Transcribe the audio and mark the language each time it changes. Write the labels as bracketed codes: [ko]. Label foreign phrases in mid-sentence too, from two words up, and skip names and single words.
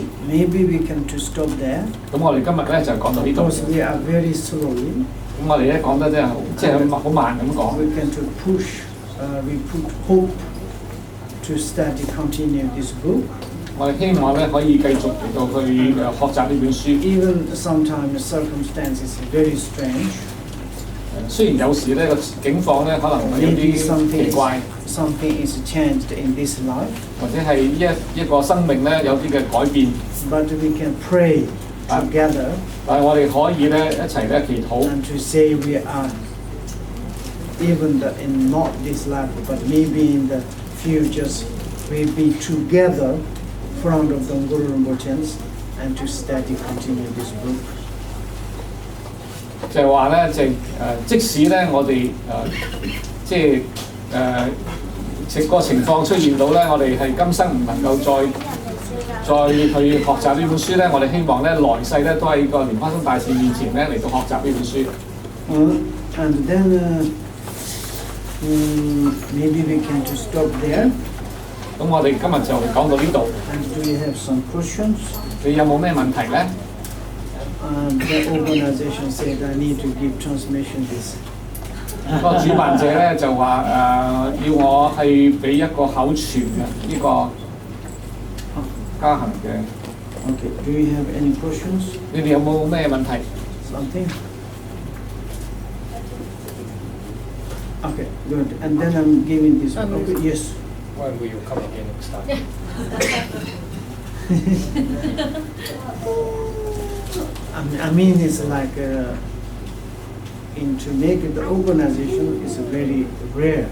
[en] Maybe we can to stop there [yue] 咁我哋今日咧就講到呢度。 [en] because we are very slowly. [yue] 咁我哋咧講得真係即係好慢咁講。 [en] We can to push, we put hope to study, continue this book. [yue] 我哋希望咧可以繼續嚟到去學習呢本書。 [en] Even sometimes the circumstances very strange. [yue] 雖然有時咧個境況咧可能有 [en] Maybe [yue] 啲奇怪， [en] something is changed in this life, [yue] 或者係一個生命咧有啲嘅改變， [en] but we can pray together [yue] 但係我哋可以咧一齊咧祈禱。 [en] and to say we are even in not this life, but maybe in the futures, we be together in front of the Guru Rinpoche and to study, continue this book. [yue] 就係話咧，即使咧我哋即係個情況出現到咧，我哋係今生唔能夠再去學習呢本書咧，我哋希望咧來世咧都喺個蓮花生大士面前咧嚟到學習呢本書。 [en] And then maybe we can to stop there. [yue] 咁我哋今日就講到呢度。 [en] And do you have some questions? [yue] 你有冇咩問題咧？ [en] The organization said I need to give transmission this. [yue] 個主辦者咧就話要我係俾一個口傳嘅呢個加行嘅。 [en] Okay. Do you have any questions? [yue] 你哋有冇咩問題？ [en] Something? Okay, good. And then I'm giving this one. Okay, yes. When will you come again next time? I mean, it's like to make the organization is very rare.